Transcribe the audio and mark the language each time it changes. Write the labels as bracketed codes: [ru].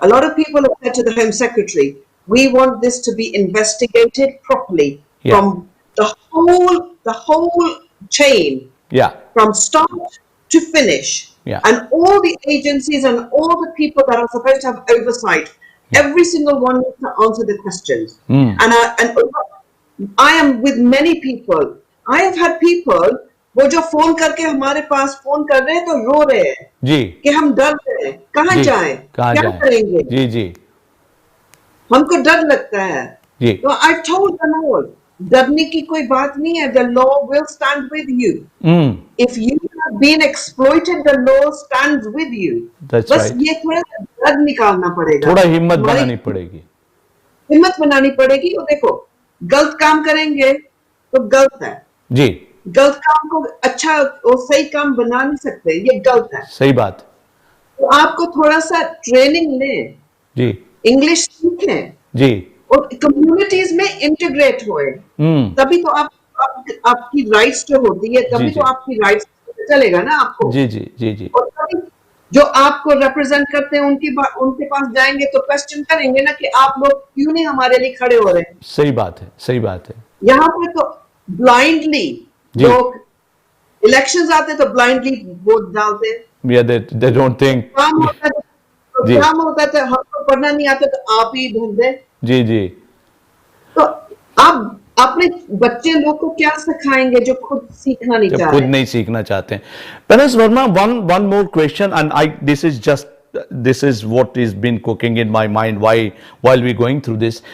[en] A lot of people have said to the Home Secretary, we want this to be investigated properly from the whole chain, from start to finish, and all the agencies and all the people that are supposed to have oversight. Every single one needs to answer the questions. And I am with many people. I have had people [hi] वो जो phone करके हमारे पास phone कर रहे हैं तो रो रहे हैं जी कि हम डर रहे हैं, कहाँ जाएं, क्या करेंगे, जी जी हमको डर लगता है जी. तो [en] I told them all, [hi] डरने की कोई बात नहीं है, [en] the law will stand with you. If you have been exploited, the law stands with you. That's [hi] बस [en] right. [hi] ये थोड़ा डर निकालना पड़ेगा, थोड़ा हिम्मत बनानी पड़ेगी, हिम्मत बनानी पड़ेगी. और देखो गलत काम करेंगे तो गलत है जी, गलत काम को अच्छा और सही काम बना नहीं सकते, ये गलत है. सही बात. तो आपको थोड़ा सा ट्रेनिंग लें जी, इंग्लिश सीखें जी, और कम्युनिटीज में इंटीग्रेट हुए, तभी तो आपकी राइट्स जो होती है, तभी तो आपकी राइट्स चलेगा ना आपको. जी जी जी जी. और तभी जो आपको रिप्रेजेंट करते हैं उनके पास जाएंगे तो क्वेश्चन करेंगे ना कि आप लोग क्यों नहीं हमारे लिए खड़े हो रहे हैं. सही बात है, सही बात है. यहाँ पे तो ब्लाइंडली लोग इलेक्शंस आते तो ब्लाइंडली वोट डालते हैं. [en] Yeah, they don't think. [hi] काम होता था, हमको पढ़ना नहीं आता तो आप ही ढूंढ दें। जी जी। तो आप अपने बच्चे लोग को क्या सिखाएंगे जो खुद सीखना नहीं जब चाह खुद रहे? नहीं सीखना चाहते हैं। [en] Baroness Verma, one more question, and this is what is been cooking in my mind while we going through this.